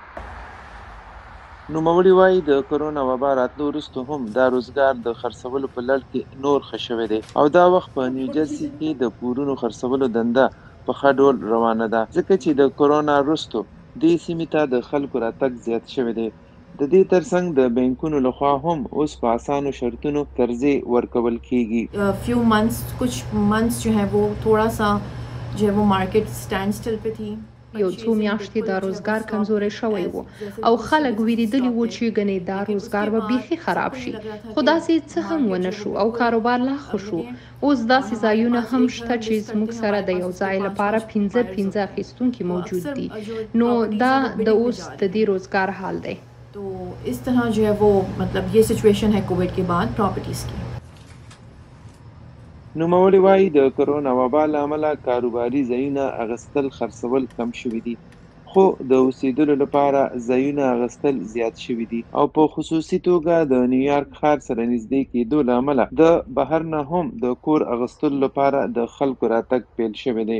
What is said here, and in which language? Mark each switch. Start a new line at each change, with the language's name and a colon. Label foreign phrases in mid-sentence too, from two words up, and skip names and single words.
Pashto: نوموړي وایي د کرونا وبا راتلو وروسته هم دا روزګار د خرڅولو په لړ کې نور ښه شوی دی او دا وخت په نیوجرسي کې د کورونو خرڅولو دنده په ښه ډول روانه ده، ځکه چې د کرونا وروسته دې سیمې ته د خلکو راتګ زیات شوی دی. د دې ترڅنګ د بانکونو لخوا هم اوس په اسانو شرطونو قرضې ورکول کیږي.
English: few months
Hindi: कुछ मंथ्स जो है वो थोड़ा सा जो है वो
English: market stand still
Hindi: पे थी.
Pashto: یو څو میاشتې دا روزګار کمزوری شوی و او خلک ویریدلی و چې ګنې دا روزګار به بیخي خراب شي، خو داسې څه هم ونه شو او کاروبار لا ښه شو. اوس داسې ځایونه هم شته چې زموږ سره د یو ځای لپاره 15 اخیستونکي موجود دي، نو دا د اوس د دې روزګار حال دی.
Hindi: तो इस तरह जो है वो मतलब ये सिचुएशन है कोविड के बाद प्रॉपर्टीज़ की.
Pashto: نوموړي وایي د کرونا وبا له امله کاروباري ځایونه اخیستل خرڅول کم شوي دي، خو د اوسېدلو لپاره ځایونه اخیستل زیات شوي دي او په خصوصي توګه د نیویارک ښار سره نږدې کېدو له امله د بهر نه هم د کور اخیستلو لپاره د خلکو راتګ پیل شوی دی.